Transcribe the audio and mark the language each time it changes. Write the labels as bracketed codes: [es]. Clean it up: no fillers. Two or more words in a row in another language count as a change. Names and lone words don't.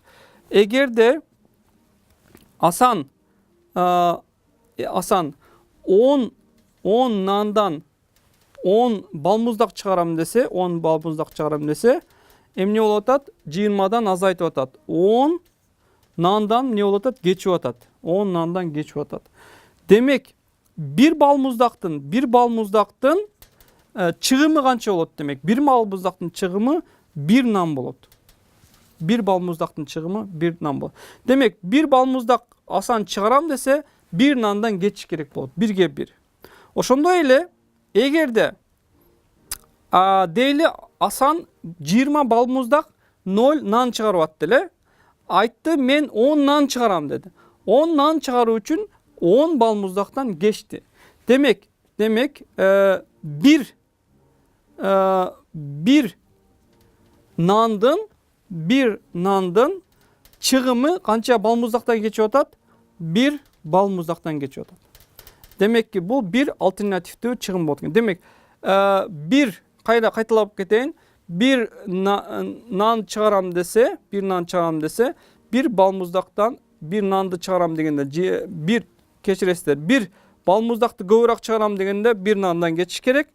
[ky] Эгерде Асан 10 нандан 10 балмуздак чыгарам десе, 10 балмуздак чыгарам десе, эмне болуп атат? 20дан азайтып атат. 10 нандан эмне болуп атат? Кечип атат. 10 нандан кечип атат. Демек, бир балмуздактын чыгымы канча болот демек? Bir балмуздактын чыгымы 1 нан болот. Bir балмуздактын чыгымы 1 нан болот. Демек, bir балмуздак Асан чыгарам десе, 1 нандан кечиш керек болот. 1/1. Ошондой эле, эгерде дейли Асан 20 балмуздак 0 нан чыгарып атты эле, айтты, мен 10 нан чыгарам деди. 10 нан чыгаруу үчүн 10 балмуздактан кечти. Демек, бир нандын чыгымы канча балмуздактан кечип атат? 1 балмуздактан кечип атат. Демек ки, бул bir альтернативдүү чыгым болот экен. Демек, кайталап кетейин. 1 нан чыгарам десе, 1 балмуздактан 1 нанды чыгарам дегенде, bir балмуздакты көбүрөөк чыгарам дегенде 1 нандан кечиш керек.